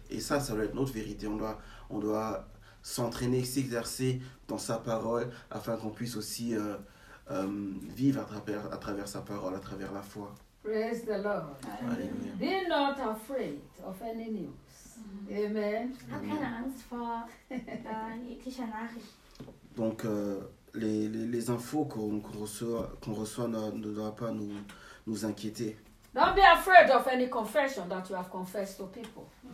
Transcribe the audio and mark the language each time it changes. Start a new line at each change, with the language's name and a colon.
French: Et ça doit être notre vérité. On doit s'entraîner, s'exercer dans sa parole afin qu'on puisse aussi vivre à travers sa parole, à travers la foi.
English: Praise the Lord. Alléluia. Be not afraid of any news. Amen.
German: Hab keine Angst vor jeglicher Nachricht.
French: Donc, les infos qu'on reçoit ne doivent pas nous inquiéter.
English: Don't be afraid of any confession that you have confessed to people.